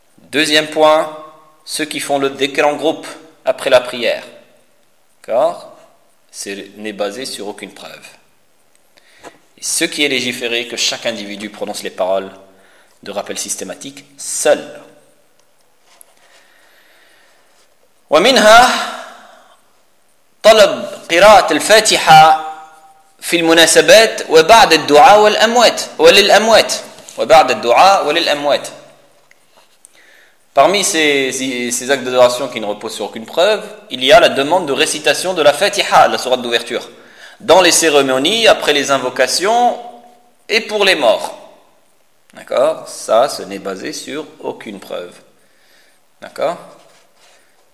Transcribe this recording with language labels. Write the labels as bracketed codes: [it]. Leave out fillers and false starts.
[fr] Deuxième point, ceux qui font le dhikr en groupe après la prière. D'accord ? Ce n'est basé sur aucune preuve. Et ce qui est légiféré, que chaque individu prononce les paroles de rappel systématique seul. [ar] ومنها طلب قراءة الفاتحة في المناسبات وبعد الدعاء والأموات وللأموات وبعد الدعاء وللأموات. [fr] Parmi ces actes d'adoration qui ne reposent sur aucune preuve, il y a la demande de récitation de la Fatiha, la sourate d'ouverture, dans les cérémonies, après les invocations et pour les morts. D'accord ? Ça, ce n'est basé sur aucune preuve. D'accord ?